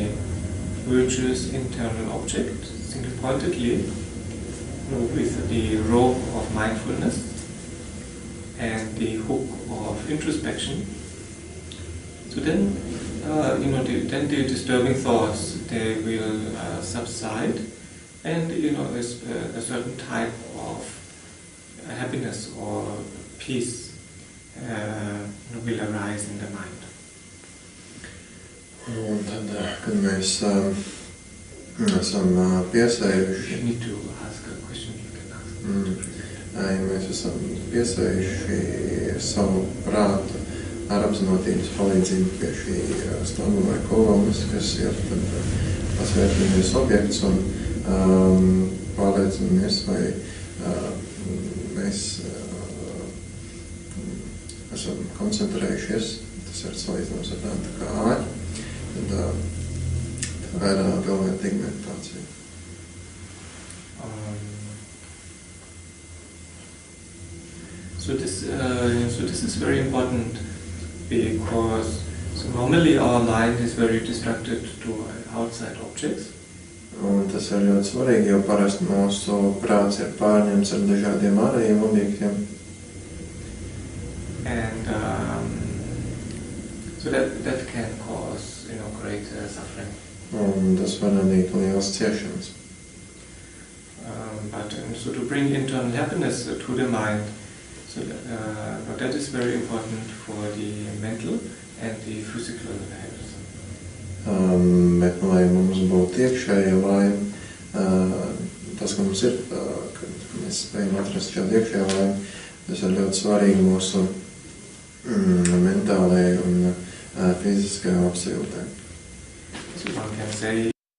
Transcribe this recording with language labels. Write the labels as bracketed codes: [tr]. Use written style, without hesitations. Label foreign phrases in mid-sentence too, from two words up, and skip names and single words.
[en] virtuous internal object single-pointedly with the rope of mindfulness and the hook of introspection, so then then the disturbing thoughts, they will subside, and a certain type of happiness or peace will arise in the mind. [lv] Un tad, kad mēs esam piesējuši... [en] You need to ask a question, you can ask. [lv] Ja mēs esam piesējuši savu prātu ar apzinotības palīdzību pie šī stamba vai kolonas, kas ir tas vērtīgais objekts, un pārliecinamies, vai mēs esam koncentrējušies, tas ir salīdzināms ar tādu kā āķi, tad tā ir pilnvērtīga meditācija. [en] So this is very important, because normally our mind is very distracted to outside objects. [lv] Un tas ir ļoti svarīgi, jo parasti mūsu prāts ir pārņemts ar dažādiem ārējiem objektiem. [en] And so that can cause great suffering. [lv] Un tas var radīt lielas ciešanas. [en] But so to bring internal happiness to the mind, so that is very important for the mental and the physical health. [lv] Bet, lai mums būtu iekšēja laime, tas, ka mums ir, ka mēs spējam atrast šādu iekšējo laime, tas ir ļoti svarīgi mūsu mentālajai un fiziskajai apsajūtai. [en] So one can say